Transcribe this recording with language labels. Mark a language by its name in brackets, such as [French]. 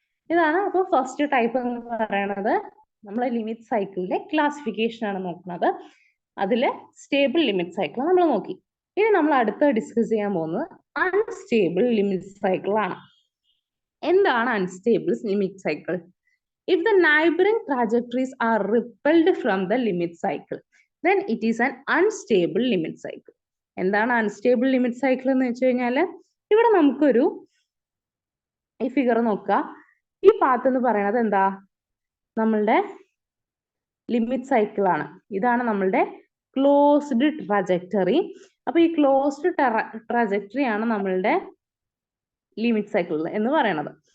[Malayalam] ഇതാണ് അപ്പൊ first type എന്ന് പറയുന്നത്. നമ്മളെ ലിമിറ്റ് സൈക്കിളിലെ ക്ലാസിഫിക്കേഷൻ ആണ് നോക്കുന്നത്. അതില് സ്റ്റേബിൾ ലിമിറ്റ് സൈക്കിൾ നമ്മൾ നോക്കി. ഇനി നമ്മൾ അടുത്ത ഡിസ്കസ് ചെയ്യാൻ പോകുന്നത് അൺസ്റ്റേബിൾ ലിമിറ്റ് സൈക്കിൾ ആണ്. എന്താണ് unstable limit cycle? [English] If the neighboring trajectories are repelled from the limit cycle, then it is an unstable limit cycle. [Malayalam] എന്താണ് അൺസ്റ്റേബിൾ ലിമിറ്റ് സൈക്കിൾ എന്ന് വെച്ച് കഴിഞ്ഞാല്, ഇവിടെ നമുക്കൊരു ഈ ഫിഗർ നോക്കുക. ഈ പാത്ത് എന്ന് പറയുന്നത് എന്താ, നമ്മളുടെ ലിമിറ്റ് സൈക്കിൾ ആണ്. ഇതാണ് നമ്മളുടെ ക്ലോസ്ഡ് ട്രജക്ടറി. അപ്പൊ ഈ ക്ലോസ്ഡ് ട്രജക്ടറി ആണ് നമ്മളുടെ ലിമിറ്റ് സൈക്കിൾ എന്ന് പറയുന്നത്.